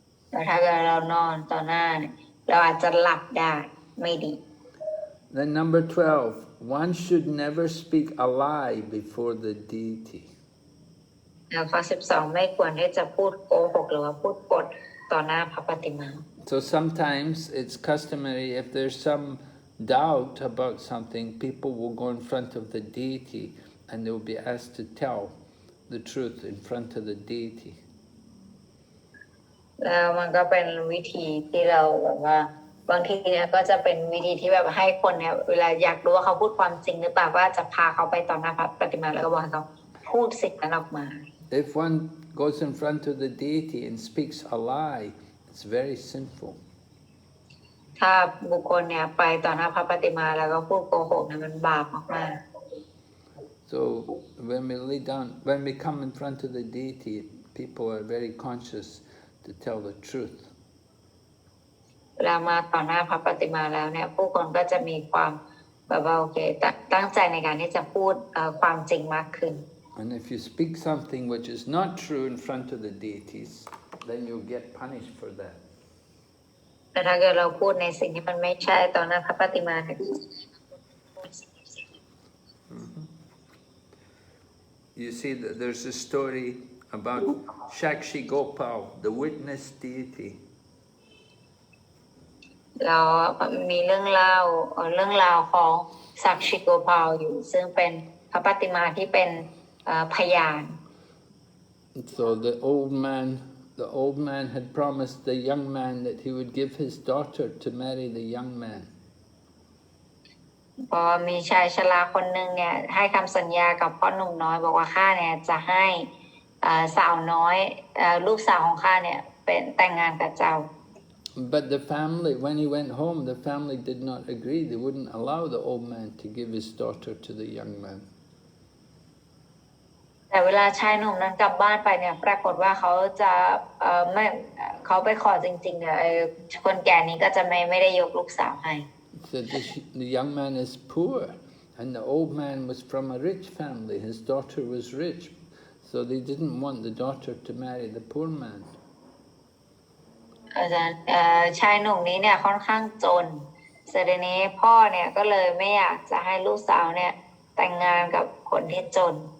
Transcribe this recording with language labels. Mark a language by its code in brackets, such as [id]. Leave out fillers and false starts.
[th] แต่ถ้าเกิดเรานอนต่อหน้าเนี่ยเราอาจจะหลับได้ไม่ดี [en] Then number 12, one should never speak a lie before the deity. [th] แล้วข้อ 12 ไม่ควรที่จะพูดโกหกหรือว่าพูดปดต่อหน้าพระปฏิมา [en] So sometimes it's customary, if there's some doubt about something, people will go in front of the deity and they will be asked to tell the truth in front of the deity. [th] แล้วมันก็เป็นวิธีที่เราแบบว่าบางทีเนี่ยก็จะเป็นวิธีที่แบบให้คนเนี่ยเวลาอยากรู้ว่าเขาพูดความจริงหรือเปล่าก็จะพาเขาไปต่อหน้าพระปฏิมาแล้วก็บอกให้เขาพูดสิ่งนั้นออกมา [en] If one goes in front of the deity and speaks a lie, it's very sinful. [th] ถ้าบุคคลเนี่ยไปต่อหน้าพระปฏิมาแล้วก็พูดโกหกเนี่ยมันบาปมาก [en] So when we come in front of the deity, people are very conscious to tell the truth. [th] ๆเวลามาต่อหน้าพระปฏิมาแล้วเนี่ยผู้คนก็จะมีความแบบว่าโอเคตั้งใจในการที่จะพูดความจริงมากขึ้น [en] And if you speak something which is not true in front of the deities, then you'll get punished for that. [th] แต่ถ้าเกิดเราพูดในสิ่งที่มันไม่ใช่ต่อหน้าพระปฏิมาเนี่ย [en] You see that there's a story about Shakshi Gopal, the witness deity. [th] เรามีเรื่องเล่าของสักชิโกพาวอยู่ซึ่งเป็นพระปฏิมาที่เป็นพยาน [en] So the old man had promised the young man that he would give his daughter to marry the young man. [th] พอมีชายชราคนหนึ่งเนี่ยให้คำสัญญากับพ่อหนุ่มน้อยบอกว่าข้าเนี่ยจะให้สาวน้อยลูกสาวของข้าเนี่ยเป็นแต่งงานกับเจ้า [en] But the family, when he went home, the family did not agree. They wouldn't allow the old man to give his daughter to the young man. [th] แต่เวลาชายหนุ่มนั้นกลับบ้านไปเนี่ยปรากฏว่าเขาจะไม่เขาไปขอจริงๆเนี่ยคนแก่นี้ก็จะไม่ได้ยกลูกสาวให้ [en] So the young man is poor, and the old man was from a rich family. His daughter was rich, so So they didn't want the daughter to marry the poor man. [th] อาจารย์ชายหนุ่มนี้เนี่ยค่อนข้างจนเสร็จนี้พ่อเนี่ยก็เลยไม่อยากจะให้ลูกสาวเนี่ยแต่งงานกับคนที่จน